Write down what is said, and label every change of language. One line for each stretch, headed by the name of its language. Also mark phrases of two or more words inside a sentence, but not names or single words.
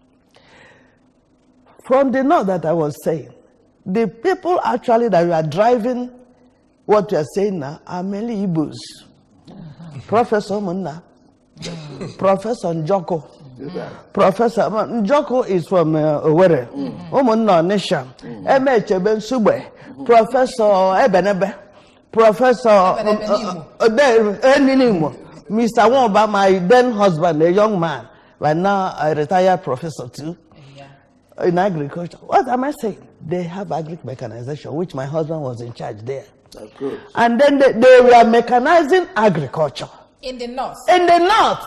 English: From the north that I was saying, the people actually that we are driving what we are saying now are mainly Igbos. Professor Munna, Professor Njoko. Professor Njoko is from Owerri. Umunna Nisha. Cheben Sube. Professor Ebenebe. Professor Eninimo. Mr. Wamba, my then husband, a young man, but now a retired professor too, in agriculture. What am I saying? They have agric mechanization, which my husband was in charge there. That's good. And then they were mechanizing agriculture. In the north? In the north.